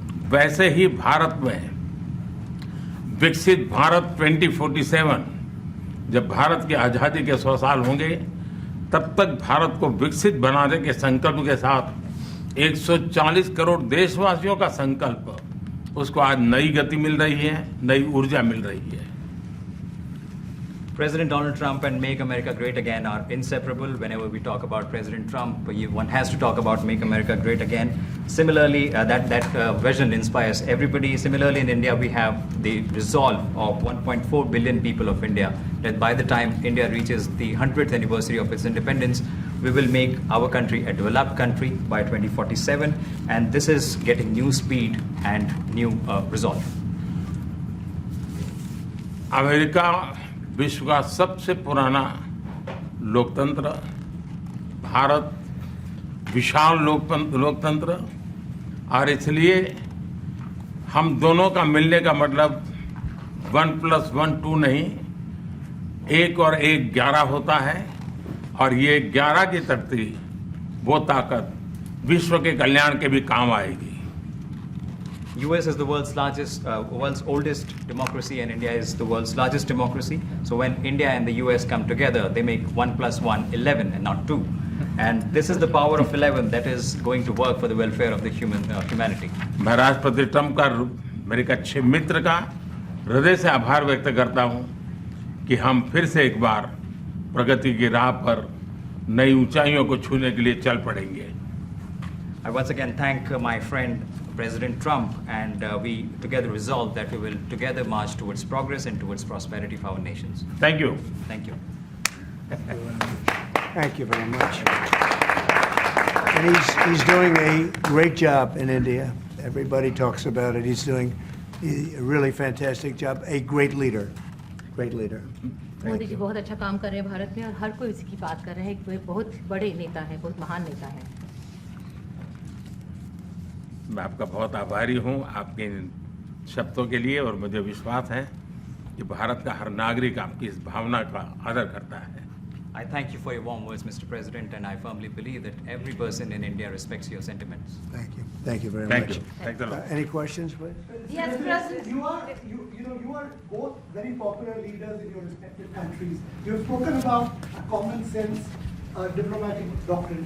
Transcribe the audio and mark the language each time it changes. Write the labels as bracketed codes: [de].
[hi] वैसे ही भारत में विकसित भारत 2047, जब भारत की आज़ादी के 100 साल होंगे, तब तक भारत को विकसित बनाने के संकल्प के साथ 140 करोड़ देशवासियों का संकल्प, उसको आज नई गति मिल रही है, नई ऊर्जा मिल रही है। [en] President Donald Trump and Make America Great Again are inseparable. Whenever we talk about President Trump, one has to talk about Make America Great Again. Similarly, that vision inspires everybody. Similarly, in India, we have the resolve of 1.4 billion people of India that by the time India reaches the 100th anniversary of its independence, we will make our country a developed country by 2047. And this is getting new speed and new resolve. [hi] America विश्व का सबसे पुराना लोकतंत्र, भारत विशाल लोकतंत्र, और इसलिए हम दोनों का मिलने का मतलब 1+1 2 नहीं, 1 और 1 11 होता है, और ये 11 की तरती वो ताकत विश्व के कल्याण के भी काम आएगी। [en] US is the world's oldest democracy, and India is the world's largest democracy. So when India and the US come together, they make 1+1 11 and not 2. And this is the power of 11 that is going to work for the welfare of the humanity. [hi] मैं राष्ट्रपति Trump का, मेरे एक अच्छे मित्र का हृदय से आभार व्यक्त करता हूं कि हम फिर से एक बार प्रगति की राह पर नई ऊंचाइयों को छूने के लिए चल पड़ेंगे। [en] I once again thank my friend President Trump, and we together resolve that we will together march towards progress and towards prosperity for our nations. Thank you. Thank you. Thank you very much. And he's doing a great job in India. Everybody talks about it. He's doing a really fantastic job. A great leader. Great leader. [hi] Modi ji बहुत अच्छा काम कर रहे हैं भारत में, और हर कोई इसकी बात कर रहा है। वे बहुत बड़े नेता हैं, बहुत महान नेता हैं। मैं आपका बहुत आभारी हूं आपके इन शब्दों के लिए, और मुझे विश्वास है कि भारत का हर नागरिक आपकी इस भावना का आदर करता है। [en] I thank you for your warm words, Mr. President, and I firmly believe that every person in India respects your sentiments. Thank you. Thank you very Thank much. you. Thanks a lot. Any questions, please? Yes, President. You are both very popular leaders in your respective countries. You have spoken about a common sense diplomatic doctrine.